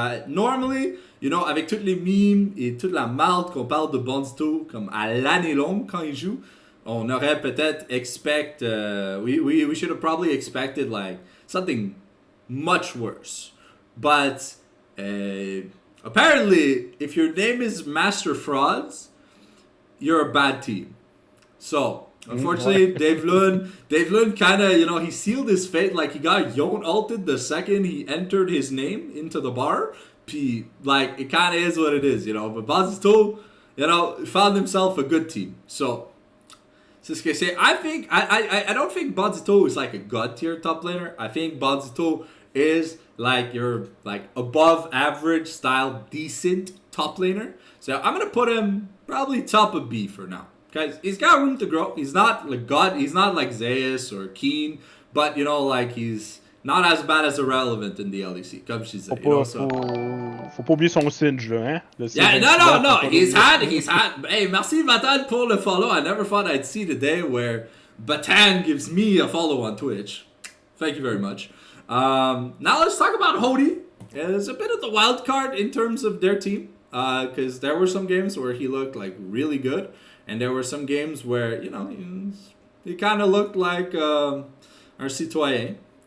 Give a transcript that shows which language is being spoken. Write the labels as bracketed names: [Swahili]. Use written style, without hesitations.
[English] Normally, you know, [French] avec toutes les memes et toute la marde qu'on parle de Bandito, comme à l'année longue quand il joue, on aurait peut-être [English] we should have probably expected, like, something much worse. But, apparently, if your name is Master Frauds, you're a bad team. So, unfortunately, Dave Lund kind of, you know, he sealed his fate. Like, he got Yon ulted the second he entered his name into the bar. Puis, like, it kind of is what it is, you know. But Bandito, you know, found himself a good team. So, [French] c'est ce que c'est. [English] I don't think Bandito is like a god tier top laner. I think Bandito is like your, like, above average style decent top laner. So, I'm going to put him probably top of B for now. Guys, he's got room to grow. He's not like God. He's not like Zeus or Keen, but, you know, like, he's not as bad as Irrelevant in the LEC, [French] comme je disais. Faut pas oublier son Singe, là, hein? [English] Yeah, no. He's had. [French] Hey, merci Batan pour le follow. [English] I never thought I'd see the day where Batan gives me a follow on Twitch. Thank you very much. Now let's talk about Hody. It's a bit of the wild card in terms of their team, because there were some games where he looked like really good. And there were some games where, you know, he kind of looked like our citoyen.